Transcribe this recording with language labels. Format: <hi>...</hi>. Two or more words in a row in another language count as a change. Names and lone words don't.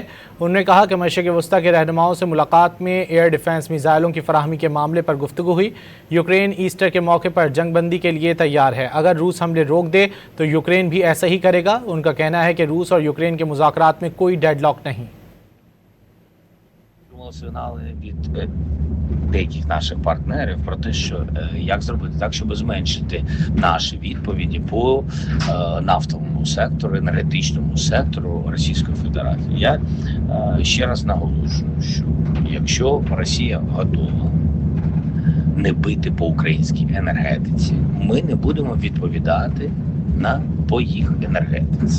<ur>انہوں نے کہا کہ مشرق وسطی کے رہنماؤں سے ملاقات میں</ur> <en>air defense</en> <ur>میزائلوں کی فراہمی کے معاملے پر گفتگو ہوئی. یوکرین ایسٹر کے موقعے پر جنگ بندی کے لیے تیار ہے. اگر روس حملے روک دے تو یوکرین بھی ایسا ہی کرے گا۔ ان کا کہنا ہے کہ روس اور یوکرین کے مذاکرات میں کوئی ڈیڈلاک نہیں.</ur> <uk>Сигнали від деяких наших партнерів про те, що як зробити так, щоб зменшити наші відповіді по нафтовому сектору, енергетичному сектору Російської Федерації. Я ще раз наголошую, що якщо Росія готова не бити по українській енергетиці, ми не будемо відповідати по їх енергетиці.</uk>